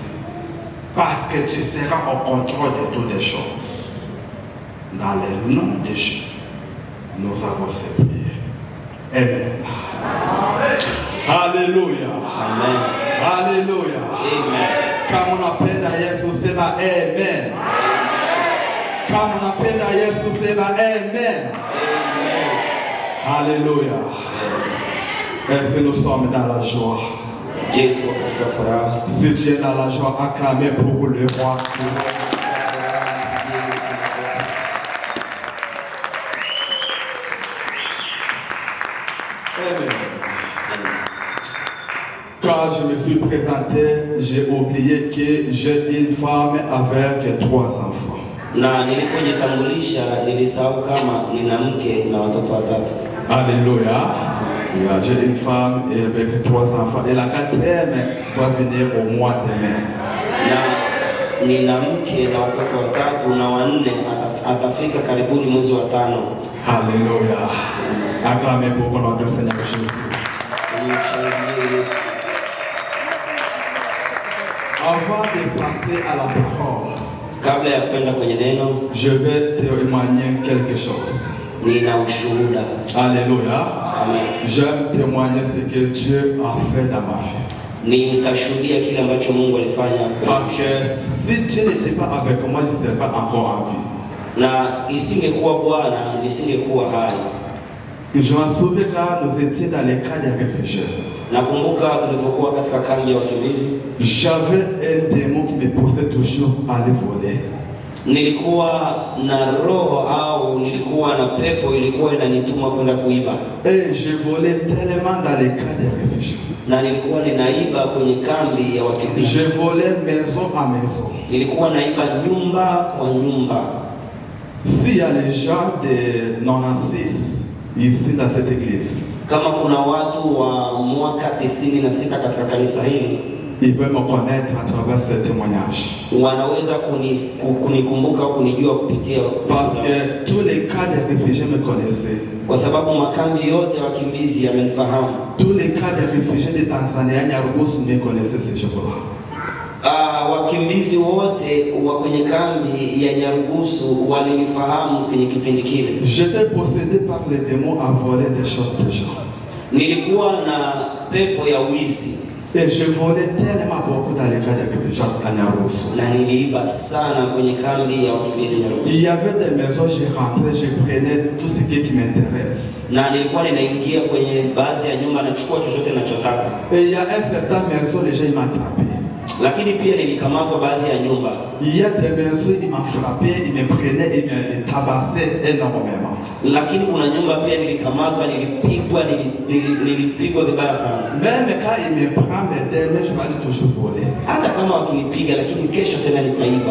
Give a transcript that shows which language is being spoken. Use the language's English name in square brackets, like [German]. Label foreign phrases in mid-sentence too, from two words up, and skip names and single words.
[French] Parce que tu seras au contrôle de toutes les choses. Dans le nom de Jésus, nous avons supplié. Amen. Alléluia. Amen. Alléluia. Amen. Comme on appelle à Jésus, c'est ma Amen. [Swahili] Kama unapenda Yesu sema amen. Amen. [French] Alléluia. Est-ce que nous sommes dans la joie? [Swahili] Je, tuko katika furaha? [French] Si tu es dans la joie, acclamez pour le roi. Amen. Quand je me suis présenté, j'ai oublié que j'ai une femme avec 3 enfants. [Swahili] Na nilipojitambulisha nilisahau kama nina mke na watoto 3. [French] Alléluia. J'ai une femme avec 3 enfants et la 4e va venir au mois de mai. [Swahili] Na nina mke na watoto 3 na wa 4 atafika karibuni mwezi wa 5. [French] Alléluia. Acclamez pour notre Seigneur Jésus. Avant de passer à la parole, [Swahili] kabla ya kwenda kwenye neno, [French] je vais témoigner quelque chose. [Swahili] Nina ushuhuda. [French] Alléluia. Amen. J'aime témoigner ce que Dieu a fait dans ma vie. [Swahili] Nitashuhudia kile ambacho Mungu alifanya. [French] Parce que si Dieu n'était pas avec moi, je ne serais pas encore en vie. [Swahili] Na isingekuwa Bwana nisingekuwa hai. [French] Je m'en souviens quand nous étions dans les cas des réfugiés. [Swahili] Nakumbuka tulipokuwa katika kambi ya wakimbizi. [French] J'avais un démon qui me poussait toujours à aller voler. [Swahili] Nilikuwa na roho au nilikuwa na pepo ilikuwa inanituma kwenda kuiba. [French] Et je volais tellement dans les cas des réfugiés. [Swahili] Na nilikuwa ninaiba kwenye kambi ya wakimbizi. [French] Je volais maison à maison. [Swahili] Nilikuwa naiba nyumba kwa nyumba. [French] S'il y a les gens de 96 ici dans cette église, [Swahili] kama kuna watu wa mwaka 96 katika kanisa hili, [French] ils peuvent me connaître à travers ce témoignage. [Swahili] Wanaweza kunikumbuka au kunijua kupitia. [French] Parce que tous les cas des réfugiés me connaissaient. [Swahili] Kwa sababu makambi yote ya wakimbizi yamenifahamu. [French] Tous les cas des réfugiés de Tanzania, Nyarugusu me connaissaient ce jour-là. [Swahili] Wakimbizi wote wa kwenye kambi ya Nyarugusu walinifahamu kwenye kipindi kile. [French] J'étais possédé par les démons à voler des choses de gens. [Swahili] Nilikuwa na pepo ya wizi. [French] Et je volais tellement beaucoup dans les cas des réfugiés à Nyarugusu. [Swahili] Na niliiba sana kwenye kambi ya wakimbizi Nyarugusu. [French] Il y avait des maisons, je rentrais, je prenais tout ce qui m'intéresse. [Swahili] Na nilikuwa ninaingia kwenye baadhi ya nyumba na chukua chochote ninachotaka. [French] Et il y a un certain maison, les gens ils m'attrapaient. [Swahili] Lakini pia nilikamatwa baadhi ya nyumba. [French] Il y a des maisons, ils m'ont frappé, ils me prenaient, ils me tabassaient énormément. [Swahili] Lakini kuna nyumba pia nilikamatwa, nilipigwa vibaya sana. [French] Même quand ils me prennent mes demain, je vais toujours voler. [Swahili] Hata kama wakinipiga, lakini kesho tena nitaiba.